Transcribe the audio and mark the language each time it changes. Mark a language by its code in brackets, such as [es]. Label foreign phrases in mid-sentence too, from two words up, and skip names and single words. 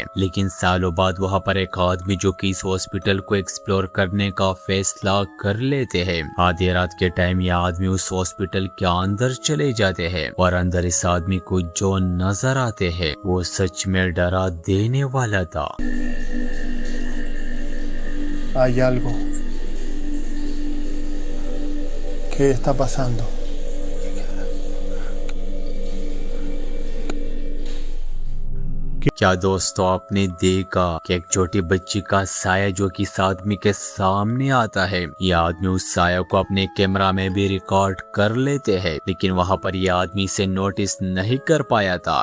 [ur] لیکن سالوں بعد وہاں پر ایک آدمی جو کہ اس ہاسپٹل کو ایکسپلور کرنے کا فیصلہ کر لیتے ہیں، آدھی رات کے ٹائم یہ آدمی اس ہاسپٹل کے اندر چلے جاتے ہیں اور اندر اس آدمی کو جو نظر آتے ہیں وہ سچ میں ڈرا دینے والا تھا۔ [es] Hay algo. ¿Qué está pasando? [ur] کیا دوستو آپ نے دیکھا کہ ایک چھوٹی بچی کا سایہ جو کہ اس آدمی کے سامنے آتا ہے، یہ آدمی اس سایہ کو اپنے کیمرہ میں بھی ریکارڈ کر لیتے ہیں، لیکن وہاں پر یہ آدمی اسے نوٹس نہیں کر پایا تھا۔